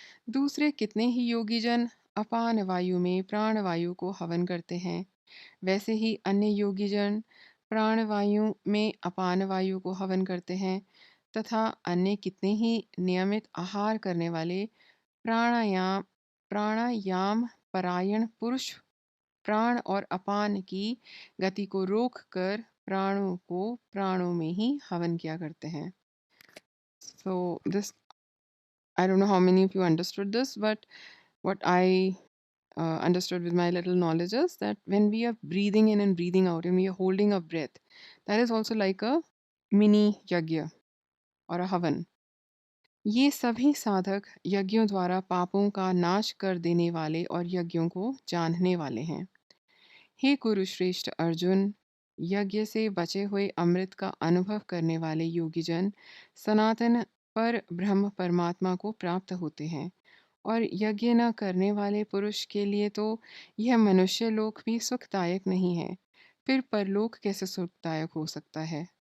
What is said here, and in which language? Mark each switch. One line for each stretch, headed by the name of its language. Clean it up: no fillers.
Hindi: दूसरे कितने ही योगी जन अपान वायु में प्राण वायु को हवन करते हैं, वैसे ही अन्य योगी जन प्राणवायु में अपान वायु को हवन करते हैं तथा अन्य कितने ही नियमित आहार करने वाले प्राणायाम प्राणायाम परायण पुरुष प्राण और अपान की गति को रोक कर प्राणों को प्राणों में ही हवन किया करते हैं।
English: So this, I don't know how many of you understood this, but what I understood with my little knowledge is that when we are breathing in and breathing out and we are holding a breath, that is also like a mini yagya or a havan.
Hindi: ये सभी साधक यज्ञों द्वारा पापों का नाश कर देने वाले और यज्ञों को जानने वाले हैं। हे कुरुश्रेष्ठ अर्जुन, यज्ञ से बचे हुए अमृत का अनुभव करने वाले योगीजन सनातन पर ब्रह्म परमात्मा को प्राप्त होते हैं और यज्ञ न करने वाले पुरुष के लिए तो यह मनुष्य लोक भी सुखदायक नहीं है, फिर परलोक कैसे सुखदायक हो सकता है।